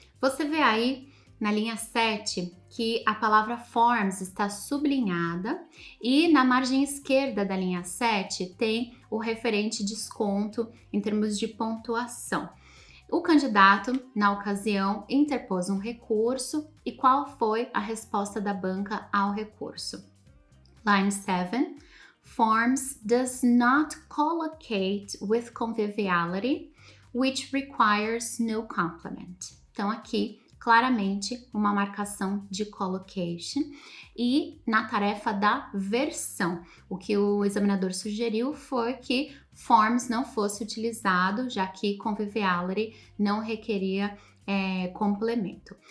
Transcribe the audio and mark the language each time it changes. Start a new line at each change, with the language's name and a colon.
Portuguese: Você vê aí na linha 7 que a palavra forms está sublinhada e na margem esquerda da linha 7 tem o referente desconto em termos de pontuação. O candidato, na ocasião, interpôs um recurso e qual foi a resposta da banca ao recurso?
English: Line 7. Forms does not collocate with conviviality, which requires no complement.
Portuguese: Então, aqui, claramente, uma marcação de collocation e na tarefa da versão. O que o examinador sugeriu foi que forms não fosse utilizado, já que conviviality não requeria complemento.